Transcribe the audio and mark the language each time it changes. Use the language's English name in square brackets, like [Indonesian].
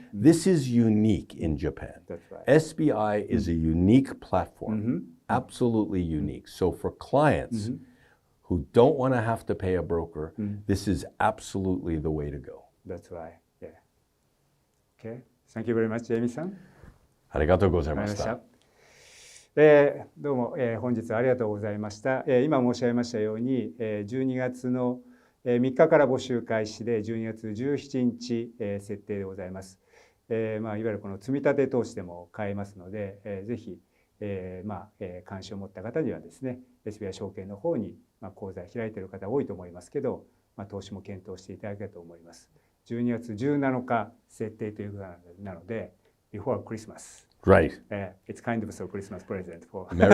[English] This is unique in Japan. That's right. SBI is a unique platform, absolutely unique. So for clients who don't want to have to pay a broker, this is absolutely the way to go. That's right. Yeah. Okay. Thank you very much, Jamie-san. [Japanese] ありがとうございました。どうも、本日はありがとうございました。今申し上げましたように、12月の3日から募集開始で12月17日、設定でございます。いわゆるこの積み立て投資でも買えますので、ぜひ、関心を持った方にはですね、SBI 証券の方に、口座開いている方多いと思いますけど、投資も検討していただければと思います。 12月17日設定ということなので、 [English] before Christmas. Right. It's kind of a Christmas present for